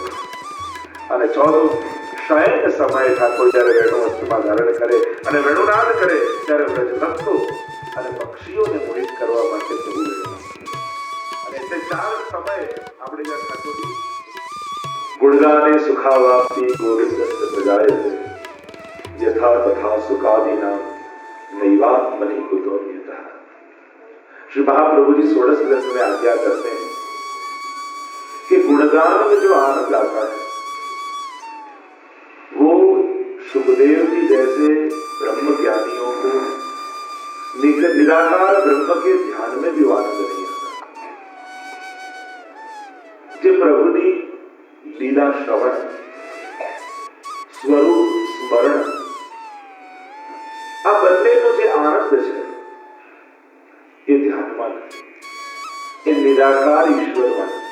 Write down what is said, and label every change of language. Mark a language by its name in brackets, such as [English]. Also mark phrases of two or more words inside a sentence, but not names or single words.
[Gujarati] અને ચોથું શયન સમયે ઠાકોર જયારે વેણુ હસ્તમાં ધારણ કરે અને વેણુનાદ કરે, ત્યારે વ્રજભક્તો અને પક્ષીઓને મોહિત કરવા માટે પ્રભુ વેણુનાદ કરે. અને તે 4 સમયે આપણે જ્યાં ઠાકોરજી [Sanskrit] ગુણગાને સુખાવાપ્તિ ગોવિંદસ્ય પ્રજાયતે यथा तथा सुखादीना नैवात्मनि कुतोन्यतः. [Hindi] श्री महाप्रभु जी 16 ग्रंथ में आज्ञा करते हैं कि गुणगान में जो आनंद आता है, वो सुखदेव जी जैसे ब्रह्म ज्ञानियों को निराकार ब्रह्म के ध्यान में भी आनंद नहीं आता. [Gujarati] જે પ્રભુની લીલા શ્રવણ, સ્વરૂપ સ્મરણ, આ બંનેનો જે આનંદ છે, એ ધ્યાનમાં નથી, એ નિરાકાર ઈશ્વરમાં.